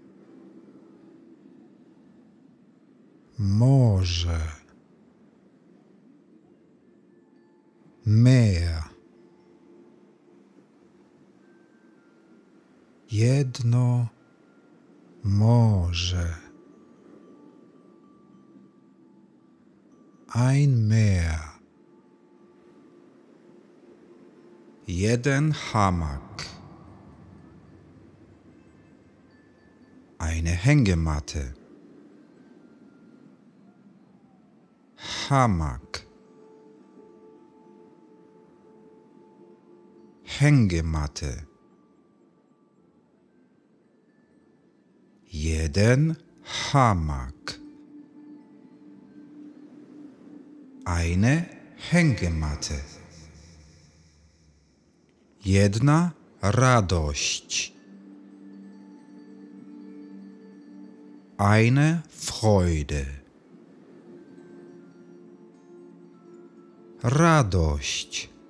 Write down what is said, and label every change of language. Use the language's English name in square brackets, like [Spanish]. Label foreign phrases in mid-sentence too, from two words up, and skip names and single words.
[Polish] Morze. [German] Meer. [Polish] Jedno morze. [German] Ein Meer. [Polish] Jeden hamak. [German] Eine Hängematte. [Polish] Hamak. [German] Hängematte. [Polish] Jeden hamak. [German] Eine Hängematte. [Polish] Jedna radość. [German] Eine Freude. [Polish] Radość.